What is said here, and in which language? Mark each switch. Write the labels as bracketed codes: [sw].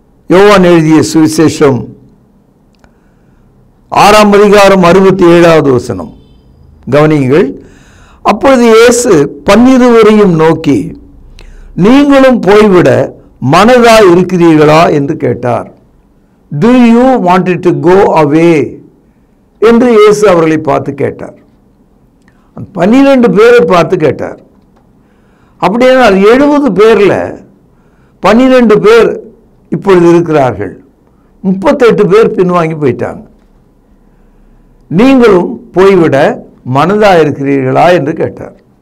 [ta] யோவான் எழுதிய சுவிசேஷம் 6ஆம் அதிகாரம் 67வது வசனம் கவனியுங்கள். அப்பொழுது இயேசு 12 நோக்கி, நீங்களும் போய்விட மனதாய் இருக்கிறீர்களா என்று கேட்டார். [en] Do you want to go away [ta] என்று இயேசு அவர்களை பார்த்து கேட்டார். 12 பேரை பார்த்து கேட்டார். அப்படியானால் 70 பேர்ல 12 பேர் இப்பொழுது இருக்கிறார்கள், 38 பேர் பின்வாங்கி போயிட்டாங்க. நீங்களும் போய்விட மனதாக இருக்கிறீர்களா என்று கேட்டார்.